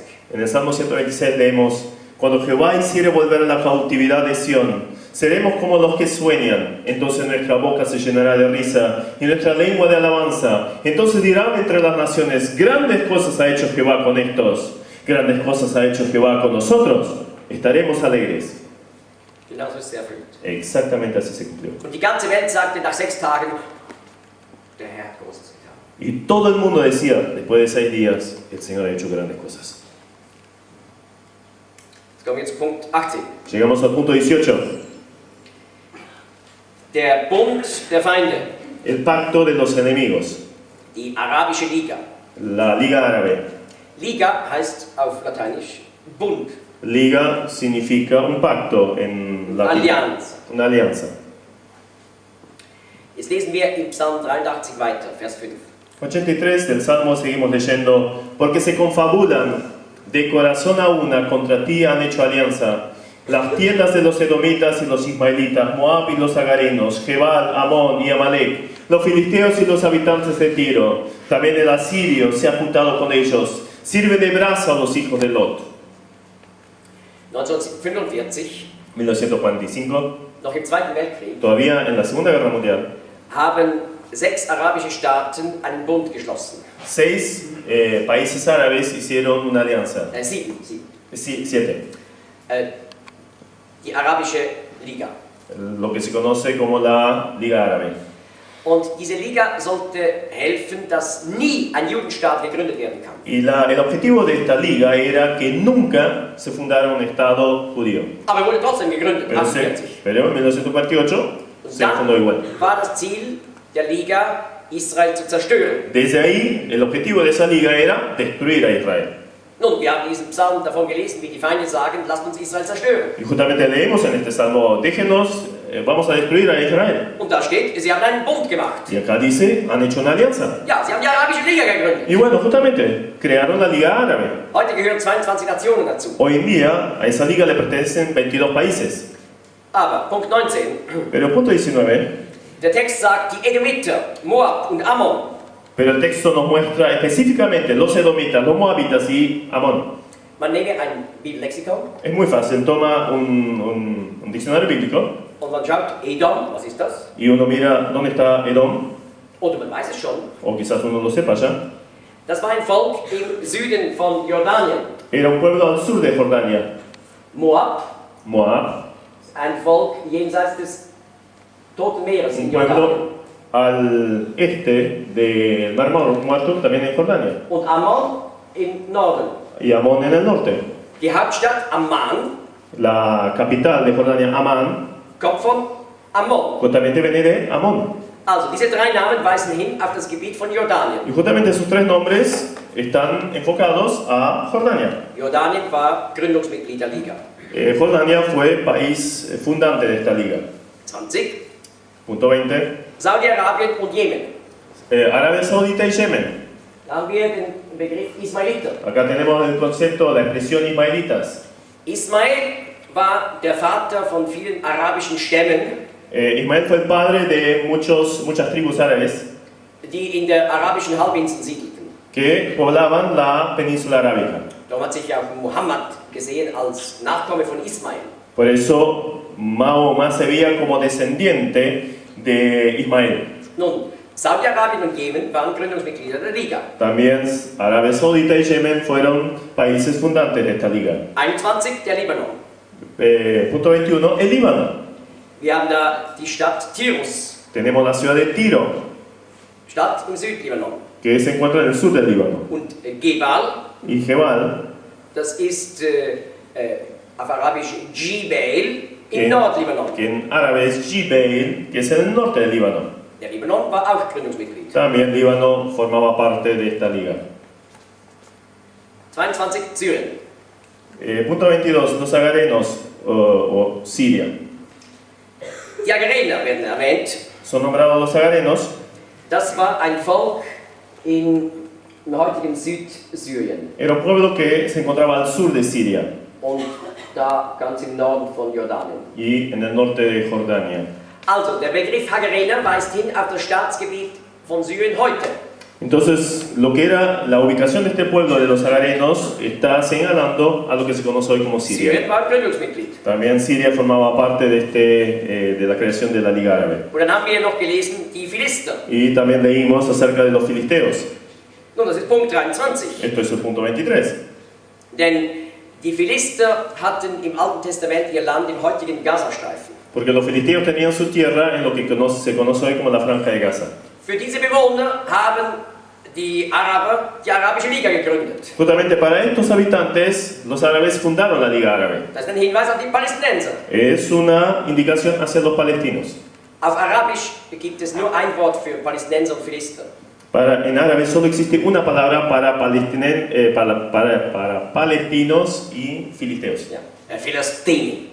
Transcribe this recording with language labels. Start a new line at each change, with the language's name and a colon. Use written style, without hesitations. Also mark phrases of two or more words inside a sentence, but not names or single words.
Spanish: En el Salmo 126 leemos, cuando Jehová hiciere volver a la cautividad de Sión, seremos como los que sueñan, entonces nuestra boca se llenará de risa y nuestra lengua de alabanza. Entonces dirán entre las naciones, grandes cosas ha hecho Jehová con estos, grandes cosas ha hecho Jehová con nosotros, estaremos alegres.
German: Genau so ist es erfüllt.
Spanish: Exactamente así se cumplió.
German: Und die ganze Welt sagte nach 6 Tagen, der Herr hat Großes getan.
Spanish: Y todo el mundo decía, después de 6 días, el Señor ha hecho grandes cosas.
German: Jetzt kommen wir zu Punkt 18.
Spanish: Llegamos al punto 18,
German: Der Bund der Feinde,
Spanish: el pacto de los enemigos,
German: die Arabische Liga.
Spanish: la Liga Árabe.
German: Liga heißt auf Lateinisch Bund,
Spanish: Liga significa un pacto en latín,
German: Allianz.
Spanish: una alianza.
German: Jetzt lesen wir im Psalm 83 weiter, Vers 5.
Spanish: 83 del Salmo seguimos leyendo, porque se confabulan de corazón a una contra ti han hecho alianza. Las tiendas de los edomitas y los ismaelitas, Moab y los agarenos, Jebal, Amón y Amalek, los filisteos y los habitantes de Tiro, también el asirio se ha juntado con ellos, sirve de brazo a los hijos de Lot.
German: 1945,
Spanish: 1945,
German: noch im Zweiten Weltkrieg,
Spanish: todavía en la Segunda Guerra Mundial,
German: haben 6 arabische Staaten einen Bund geschlossen.
Spanish: 6 países árabes hicieron una alianza.
German: 7.
Spanish: 7.
German: Die Arabische Liga.
Spanish: Lo que se conoce como la Liga Árabe.
German: Und diese Liga sollte helfen, dass nie ein Judenstaat gegründet werden kann.
Spanish: Y el objetivo de esta liga era que nunca se fundara un Estado judío.
German: Aber wurde trotzdem gegründet,
Spanish: Pero en 1948 se fundó igual.
German: War das Ziel der Liga, Israel zu zerstören.
Spanish: Desde ahí, el objetivo de esa liga era destruir a Israel.
German: Nun, wir haben diesen Psalm davon gelesen, wie die Feinde sagen, lasst uns Israel zerstören.
Spanish: Y justamente leemos en este salmo, déjenos, vamos a destruir a Israel.
German: Und da steht, sie haben einen Bund gemacht.
Spanish: Y acá dice, han hecho una alianza.
German: Ja, sie haben die Arabische Liga gegründet.
Spanish: Y bueno, justamente, crearon la Liga Árabe.
German: Heute gehören 22 Nationen dazu.
Spanish: Hoy en día, a esa liga le pertenecen 22 países.
German: Aber, Punkt 19,
Spanish: Pero punto 19,
German: der Text sagt, die Edomiter, Moab und Ammon.
Spanish: pero el texto nos muestra específicamente los edomitas, los moabitas y Amón.
German: Man nehme ein Bibellexikon
Spanish: Es muy fácil, toma un diccionario bíblico
German: und man schaut, Edom, was ist das?
Spanish: y uno mira dónde está Edom,
German: Oder man weiß es schon.
Spanish: o quizás uno lo sepa ya.
German: Das war ein Volk im Süden von Jordanien.
Spanish: Era un pueblo al sur de Jordania,
German: Moab,
Spanish: Moab,
German: ein Volk jenseits des Toten Meeres
Spanish: un
German: in Jordanien.
Spanish: pueblo al este del Mar Muerto, también en Jordania,
German: Und Ammon im Norden.
Spanish: y Amón en el norte.
German: Die Hauptstadt Amman
Spanish: La capital de Jordania, Amán,
German: kommt von Ammon.
Spanish: justamente viene de Amón.
German: Also, diese drei Namen weisen hin auf das Gebiet von Jordanien.
Spanish: Y justamente esos 3 nombres están enfocados a Jordania.
German: Jordanien war Gründungsmitglied der Liga.
Spanish: Jordania fue país fundante de esta liga.
German: 20.
Spanish: Punto 20.
German: Saudi-Arabien und Jemen.
Spanish: Arabia Saudita y Yemen.
German: Da haben wir den Begriff Ismailiter.
Spanish: Acá tenemos el concepto, la expresión ismaelitas.
German: Ismael war der Vater von vielen arabischen Stämmen,
Spanish: Ismael fue el padre de muchas tribus árabes
German: die in der arabischen Halbinsel siedelten.
Spanish: que poblaban la península arábica.
German: Darum hat sich ja auch Muhammad gesehen als Nachkomme von Ismael.
Spanish: Por eso Mahoma se veía como descendiente de Ismael.
German: Nun, Saudi-Arabien und Jemen waren Gründungsmitglieder der Liga.
Spanish: También Arabia Saudita y Yemen fueron países fundantes de esta liga.
German: 21, der Libanon.
Spanish: Punto 21, el Líbano.
German: Wir haben da die Stadt Tirus,
Spanish: Tenemos la ciudad de Tiro,
German: Stadt im Südlibanon.
Spanish: que se encuentra en el sur del Líbano.
German: Und Gebal,
Spanish: Y Jebal,
German: das ist auf Arabisch Jibel im Nordlibanon.
Spanish: que en árabe es Jibeil, que es en el norte del Líbano.
German: Der Libanon war auch Gründungsmitglied.
Spanish: También Líbano formaba parte de esta liga.
German: 22, Syrien.
Spanish: Punto 22, los agarenos o Siria.
German: Die Agarener werden erwähnt.
Spanish: Son nombrados los agarenos.
German: Das war ein Volk im heutigen Südsyrien
Spanish: Era un pueblo que se encontraba al sur de Siria
German: und da ganz im Norden von Jordanien.
Spanish: y en el norte de Jordania.
German: Also, der Begriff Hagarener weist hin auf das Staatsgebiet von Syrien heute.
Spanish: Entonces, lo que era la ubicación de este pueblo de los agarenos está señalando a lo que se conoce hoy como Siria.
German: Syrien war Gründungsmitglied.
Spanish: También Siria formaba parte de la creación de la Liga Árabe.
German: Und dann haben wir noch gelesen, die Philister.
Spanish: Y también leímos acerca de los filisteos.
German: Nun, das ist Punkt 23.
Spanish: Esto es el punto 23.
German: Denn die Philister hatten im Alten Testament ihr Land im heutigen Gazastreifen.
Spanish: Porque los filisteos tenían su tierra en lo que se conoce hoy como la Franja de Gaza.
German: Für diese Bewohner haben die Araber die Arabische Liga gegründet.
Spanish: Justamente para estos habitantes, los árabes fundaron la Liga Árabe.
German: Das ist ein Hinweis auf die Palästinenser.
Spanish: Es una indicación hacia los palestinos.
German: Auf Arabisch gibt es nur ein Wort für Palästinenser und Philister.
Spanish: En árabe solo existe una palabra para palestinos y filisteos.
German: Ja, Philistini.